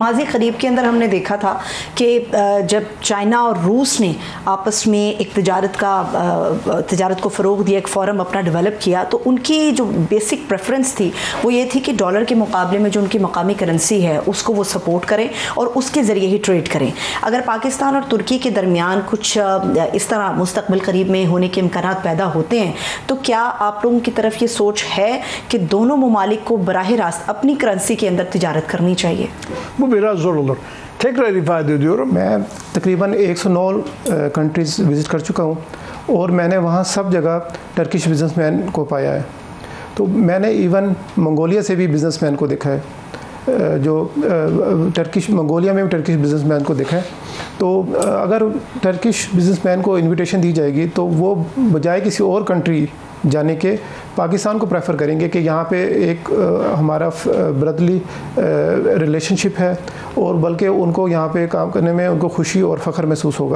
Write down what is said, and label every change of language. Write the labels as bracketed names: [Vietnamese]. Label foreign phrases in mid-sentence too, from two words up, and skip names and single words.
[Urdu] ماضی قریب کے اندر ہم نے دیکھا تھا کہ جب چائنا اور روس نے آپس میں ایک تجارت کو فروغ دیا، ایک فورم اپنا ڈیولپ کیا، تو ان کی جو [English] basic preference [Urdu] تھی وہ یہ تھی کہ ڈالر کے مقابلے میں جو ان کی مقامی کرنسی ہے اس کو وہ سپورٹ کریں اور اس کے ذریعے ہی ٹریڈ کریں. اگر پاکستان اور ترکی کے درمیان کچھ اس طرح مستقبل قریب میں ہونے کے امکانات پیدا ہوتے ہیں تو کیا آپ لوگوں کی طرف یہ سوچ ہے کہ دونوں ممالک کو براہ راست اپنی کرنسی کے اندر تجارت کرنی چاہیے? [Turkish] bu biraz zor olur. Tekrar ifade ediyorum. [Urdu] میں تقریباً 109 [English] countries visit [Urdu] کر چکا ہوں اور میں نے وہاں سب جگہ [English] Turkish businessman [Urdu] کو پایا ہے. تو میں نے ایون منگولیا سے بھی بزنس مین کو دیکھا ہے، جو منگولیا میں بھی [English] Turkish businessman [Urdu] کو دیکھا ہے. تو اگر [English] Turkish businessman [Urdu] کو انویٹیشن دی جائے گی تو وہ بجائے کسی اور کنٹری جانے کے پاکستان کو پریفر کریں گے کہ یہاں پہ ایک ہمارا [English] brotherly relationship [Urdu] ہے اور بلکہ ان کو یہاں پہ کام کرنے میں ان کو خوشی اور فخر محسوس ہوگا.